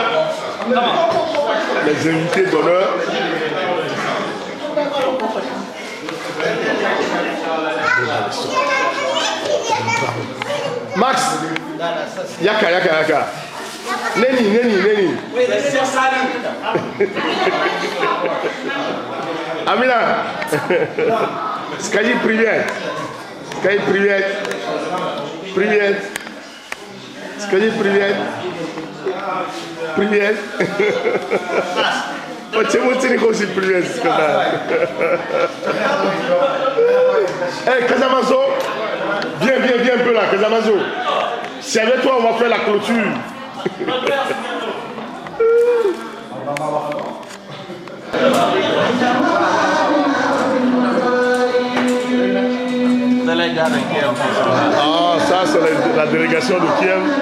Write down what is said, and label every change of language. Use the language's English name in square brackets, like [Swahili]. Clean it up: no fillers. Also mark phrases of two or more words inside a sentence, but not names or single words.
[French] Les invités d'honneur. Max, yaka. Neni. Amina. [Russian] Skaji, привет. Skaji, привет. Почему ты не хочешь привет сказать? [French] Hey, Casamazo, viens un peu là, Casamazo. C'est avec toi on va faire la clôture. Ah, ça c'est la délégation de Kiev.